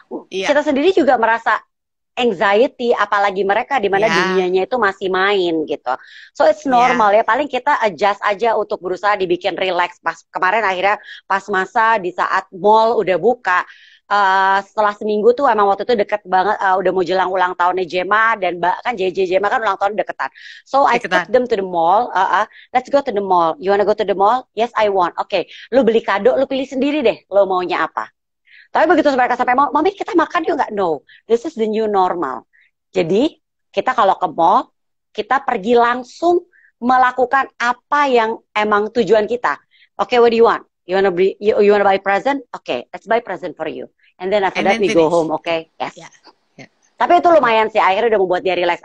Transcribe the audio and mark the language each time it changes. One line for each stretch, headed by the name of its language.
Indonesian: Kita sendiri juga merasa anxiety, apalagi mereka di mana dunianya itu masih main gitu.
English: So it's normal
Indonesian: ya, paling kita adjust aja untuk berusaha dibikin relax. Pas kemarin akhirnya pas masa di saat mall udah buka, setelah seminggu tuh emang waktu itu deket banget, udah mau jelang ulang tahunnya Jema, dan kan Jema kan ulang tahun deketan.
English: So I took them to the mall. Let's go to the mall. You wanna go to the mall? Yes, I want. Okay,
Indonesian: lu beli kado, lu pilih sendiri deh, lu maunya apa. Tapi begitu mereka sampai mall, Mami kita makan yuk nggak?
English: No, this is the new normal.
Indonesian: Jadi kita kalau ke mall, kita pergi langsung melakukan apa yang emang tujuan kita.
English: Okay, what do you want? You wanna buy present? Okay, let's buy present for you. And then after that we go home, okay? Yes.
Indonesian: Tapi itu lumayan sih, akhirnya udah membuat dia relax.